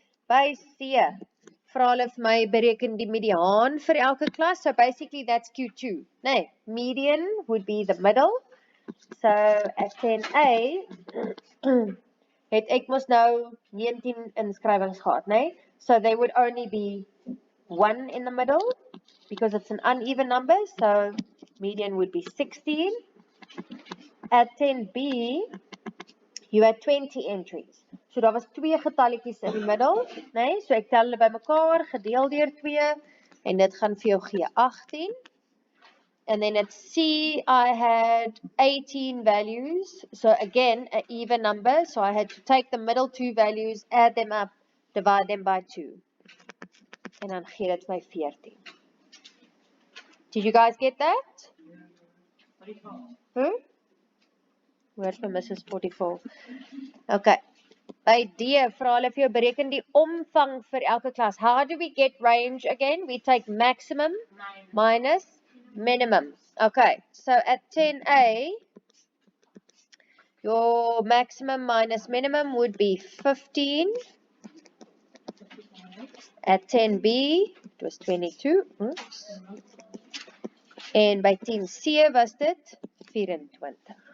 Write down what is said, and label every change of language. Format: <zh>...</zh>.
<af>By C, vra hulle vir my bereken die mediaan vir elke klas.</af> <en>So basically that's Q2.</en> <af>Nee,</af> <en>median would be the middle. So at 10A</en> <af>het ek mos nou 19 inskrywings gehad, nee?</af> <en>So there would only be 1 in the middle because it's an uneven number. So median would be 16. At 10B, you had 20 entries.</en> <af>So daar was 2 getalletjies in die middel, né? So ek tel hulle bymekaar, gedeel deur 2 en dit gaan vir jou gee 18.</af> <en>And then at C, I had 18 values. So again, an even number. So I had to take the middle 2 values, add them up, divide them by 2. And</en> <af>dan gee dit my 14.</af> <en>Did you guys get that? Where's my Mrs. 44? Okay.</en> <af>By D, vra hulle vir jou bereken die omvang vir elke klas.</af> <en>How do we get range again? We take maximum minus minimum. Okay, so at 10A, your maximum minus minimum would be 15. At 10B, it was 22. Oops. And</en> <af>by 10C was dit 24.</af>